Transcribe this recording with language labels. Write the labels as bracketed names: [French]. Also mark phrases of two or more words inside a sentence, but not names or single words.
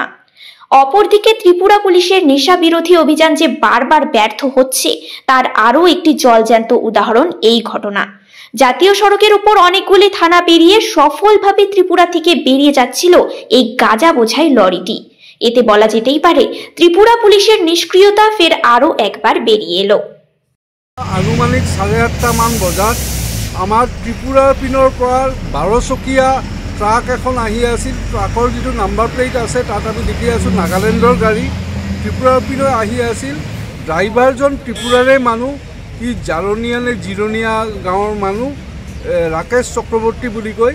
[Bangla] অপরদিকে ত্রিপুরা পুলিশের নেশা বিরোধী অভিযান যে বারবার ব্যর্থ হচ্ছে তার আরও একটি জলজ্যান্ত উদাহরণ এই ঘটনা। জাতীয় সড়কের উপর অনেকগুলি থানা পেরিয়ে সফলভাবে ত্রিপুরা থেকে বেরিয়ে যাচ্ছিল এই গাঁজা বোঝাই লরিটি। এতে বলা যেতেই পারে ত্রিপুরা পুলিশের নিষ্ক্রিয়তা ফের আরও একবার বেরিয়ে এলো। [Assamese] আনুমানিক 8:30 মান বজাত আমাৰ ত্ৰিপুৰাৰ পিনৰ পৰা 12 চকীয়া ট্ৰাক এখন আহি আছিল। ট্ৰাকৰ যিটো নাম্বাৰ প্লেট আছে তাত আমি দেখি আছোঁ নাগালেণ্ডৰ গাড়ী ত্ৰিপুৰাৰ পিনৰ আহি আছিল। ড্ৰাইভাৰজন ত্ৰিপুৰাৰে মানুহ, কি জাৰনীয়া নে জিৰণীয়া গাঁৱৰ মানুহ, ৰাকেশ চক্ৰৱৰ্তী বুলি কয়।